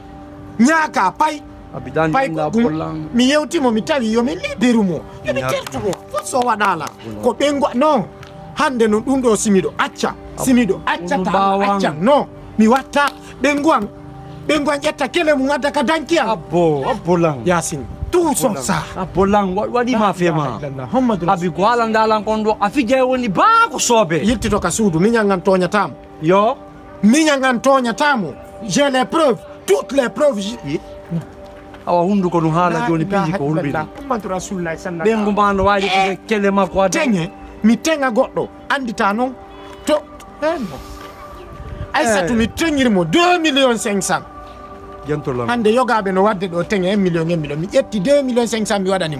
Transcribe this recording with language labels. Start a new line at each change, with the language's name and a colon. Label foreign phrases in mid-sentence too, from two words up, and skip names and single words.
Fula: mi yewtimo mi tawi yomi liberumo yomi tertumo fof so waɗala ko ɓenguwa non hande noon ɗum ɗo simiɗo acca accan non mi watta ɓenguwan ƴetta kele mum adda ka danki am abbo lan
French: yasin tout son ça
Fula: abbo lan waɗi ma fema abi ko halandalan kon ɗo a fije woni baa ko soobe yiltito ka suudu miñan an toñatamo yo miñan an toñatamo
French: j'ai les preuves toutes les preuves
Fula: awa hunduko ɗum haala joni piiji ko hulɓini ɓengu ma no wawi ko kele makko adda teŋe mi teŋa goɗɗo andita noon to Aissatou mi teŋirmo 2,500,000 jentorlan hande yogaɓe no wadde ɗo teŋe 1 million mi ƴetti 2,500,000 mi waɗanimo